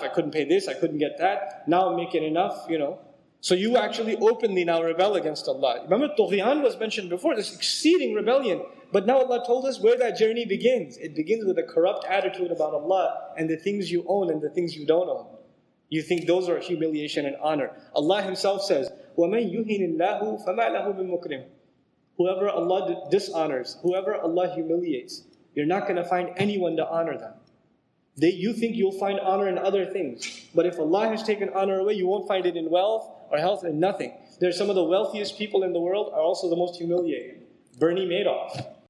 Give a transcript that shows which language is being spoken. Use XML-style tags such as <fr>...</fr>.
<en>I couldn't pay this. I couldn't get that. Now I'm making enough, So you actually openly now rebel against Allah. Remember, Tughyan was mentioned before, this exceeding rebellion. But now Allah told us where that journey begins. It begins with a corrupt attitude about Allah and the things you own and the things you don't own. You think those are humiliation and honor. Allah Himself says,</en> <ar>وَمَنْ يُهِنِ اللَّهُ فَمَا لَهُ مِن مُكْرِمٍ.</ar> <en>Whoever Allah dishonors, whoever Allah humiliates, you're not going to find anyone to honor them. You think you'll find honor in other things. But if Allah has taken honor away, you won't find it in wealth or health and nothing. There's some of the wealthiest people in the world are also the most humiliated. Bernie Madoff.</en>